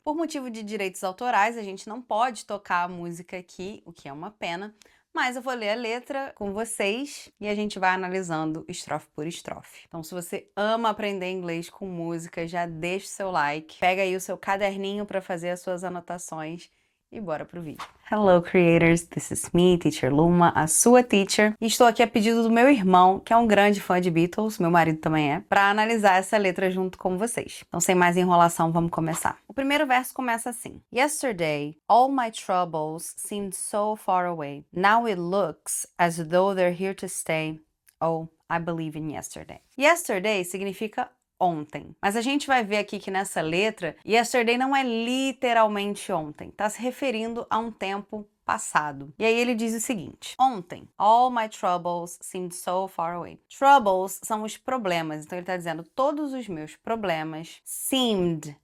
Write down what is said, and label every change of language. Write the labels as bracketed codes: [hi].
[pt] Por motivo de direitos autorais, a gente não pode tocar a música aqui, o que é uma pena. Mas eu vou ler a letra com vocês e a gente vai analisando estrofe por estrofe. Então, se você ama aprender inglês com música, já deixa o seu like, pega aí o seu caderninho para fazer as suas anotações e bora pro vídeo. [en] Hello creators, this is me, Teacher Luma, [pt] a sua [en] teacher. [pt] E estou aqui a pedido do meu irmão, que é um grande fã de Beatles, meu marido também é, para analisar essa letra junto com vocês. Então, sem mais enrolação, vamos começar. O primeiro verso começa assim: [en] Yesterday, all my troubles seemed so far away. Now it looks as though they're here to stay. Oh, I believe in yesterday. [pt] Yesterday significa ontem. Mas a gente vai ver aqui que nessa letra, yesterday não é literalmente ontem, tá se referindo a um tempo passado. E aí ele diz o seguinte: ontem, [en] all my troubles seemed so far away. [pt] Troubles são os problemas, então ele tá dizendo todos os meus problemas seemed.